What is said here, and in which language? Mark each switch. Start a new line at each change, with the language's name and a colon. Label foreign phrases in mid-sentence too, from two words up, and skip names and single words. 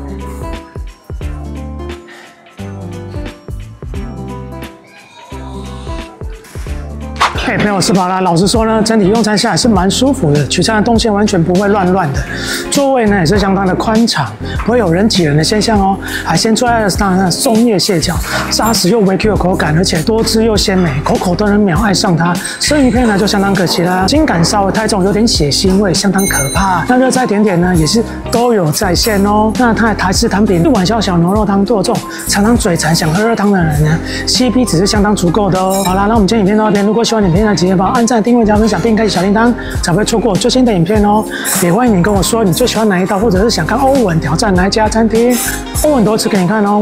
Chinese: 朋友吃飽了，老實說呢，整體用餐下來是蠻舒服的，取餐的動線完全不會亂亂的，座位呢也是相當的寬敞，不會有人擠人的現象哦。海鮮最愛的是它的松葉蟹腳，扎實又微 Q 的口感，而且多汁又鮮美，口口都能秒愛上它。生魚片呢就相當可惜啦，筋感稍微太重，有點血腥味，相當可怕。那熱菜甜點呢也是都有在線哦。那它的台式湯品、一碗小牛肉湯，對我這種常常嘴饞想喝熱湯的人呢 ，CP 值是相當足夠的哦。好啦，那我們今天影片到這邊，如果喜歡影片，記得幫我按讚、訂閱、加分享，並開啟小鈴鐺，才不會錯過最新的影片哦。也歡迎你跟我說你最喜歡哪一道，或者是想看歐文挑戰哪一家餐廳，歐文都會吃給你看哦。